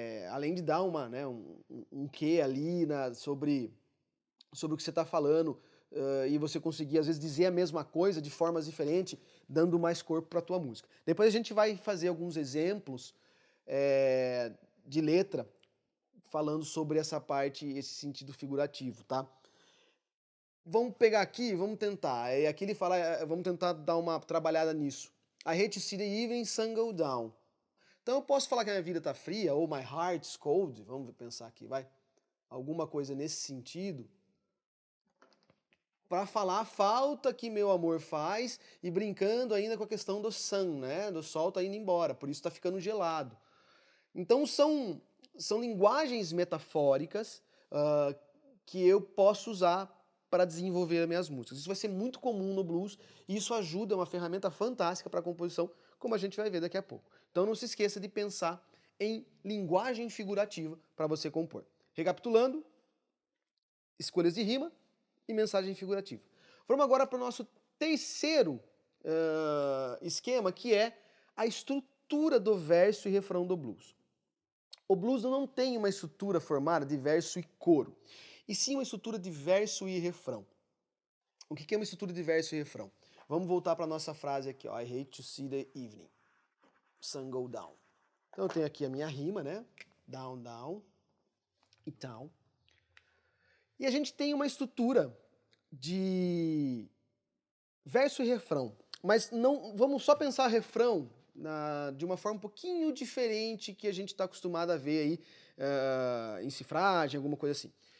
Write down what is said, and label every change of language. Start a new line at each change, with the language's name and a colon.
Portuguese: Além de dar um quê ali sobre o que você está falando, e você conseguir, às vezes, dizer a mesma coisa de formas diferentes, dando mais corpo para a tua música. Depois a gente vai fazer alguns exemplos de letra, falando sobre essa parte, esse sentido figurativo, tá? Vamos pegar aqui, vamos tentar. Aqui ele fala, vamos tentar dar uma trabalhada nisso.
English: I hate to see the evening sun go down.
Portuguese: Então eu posso falar que a minha vida tá fria, ou
English: my heart's cold,
Portuguese: vamos pensar aqui, vai. Alguma coisa nesse sentido, para falar a falta que meu amor faz e brincando ainda com a questão do sun, né? Do sol tá indo embora, por isso tá ficando gelado. Então são linguagens metafóricas que eu posso usar para desenvolver as minhas músicas. Isso vai ser muito comum no blues e isso ajuda, é uma ferramenta fantástica para a composição, como a gente vai ver daqui a pouco. Então não se esqueça de pensar em linguagem figurativa para você compor. Recapitulando, escolhas de rima e mensagem figurativa. Vamos agora para o nosso terceiro esquema, que é a estrutura do verso e refrão do blues. O blues não tem uma estrutura formada de verso e coro, e sim uma estrutura de verso e refrão. O que é uma estrutura de verso e refrão? Vamos voltar para a nossa frase aqui, ó.
English: I hate to see the evening sun go down.
Portuguese: Então eu tenho aqui a minha rima, né? Down, down e down. E a gente tem uma estrutura de verso e refrão, mas não vamos só pensar refrão de uma forma um pouquinho diferente que a gente está acostumado a ver aí em cifragem, alguma coisa assim.